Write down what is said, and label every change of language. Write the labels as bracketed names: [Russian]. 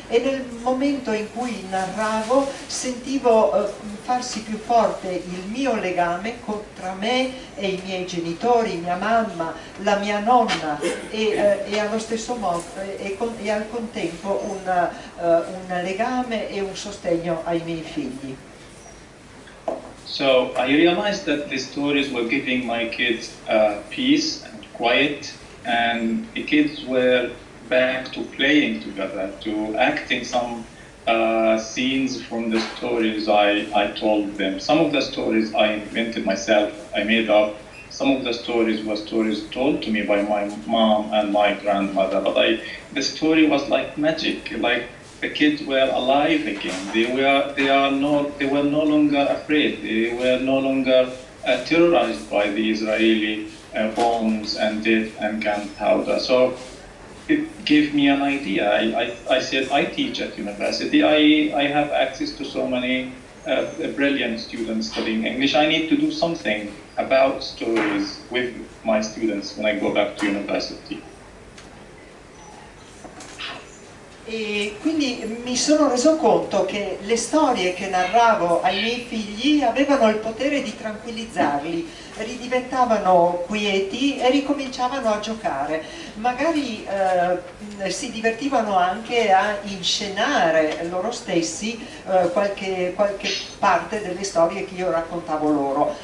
[Italian] E nel momento in cui narravo sentivo farsi più forte il mio legame tra me e i miei genitori, mia mamma, la mia nonna, e allo stesso modo e al contempo un legame e un sostegno ai miei figli. [English] So I realized that the stories were giving my kids peace and quiet, and the kids were back to playing together, to acting some scenes from the stories I told them. Some of the stories I invented myself, I made up. Some of the stories were stories told to me by my mom and my grandmother, but the story was like magic, like the kids were alive again. They were no longer afraid. They were no longer terrorized by the Israeli bombs and death and gunpowder. So it gave me an idea. I said, I teach at university. I have access to so many brilliant students studying English. I need to do something about stories with my students when I go back to university. [Italian] E quindi mi sono reso conto che le storie che narravo ai miei figli avevano il potere di tranquillizzarli, ridiventavano quieti e ricominciavano a giocare. Magari si divertivano anche a inscenare loro stessi qualche parte delle storie che io raccontavo loro.